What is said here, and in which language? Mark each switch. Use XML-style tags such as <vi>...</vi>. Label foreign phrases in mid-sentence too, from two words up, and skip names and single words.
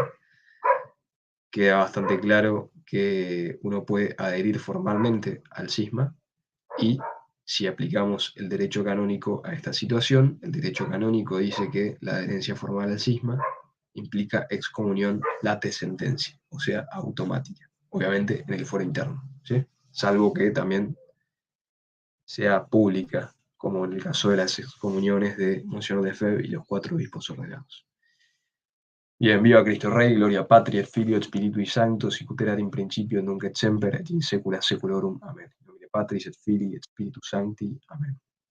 <es>Queda bastante claro que uno puede adherir formalmente al cisma y si aplicamos el derecho canónico a esta situación, el derecho canónico dice que la adherencia formal al cisma implica excomunión</es> <la>late sentencia,</la> <es>o sea, automática, obviamente en el foro interno, ¿sí? Salvo que también sea pública, como en el caso de las excomuniones de Monseñor Lefebvre y los 4 obispos ordenados. Bien, viva Cristo Rey,</es> <la>gloria Patri, et Filio, et Spiritui Sancto, sic ut erat in principio, nunc et semper, et in saecula saeculorum. Amen. In nomine Patris et Filii et Spiritus Sancti. Amen.</la>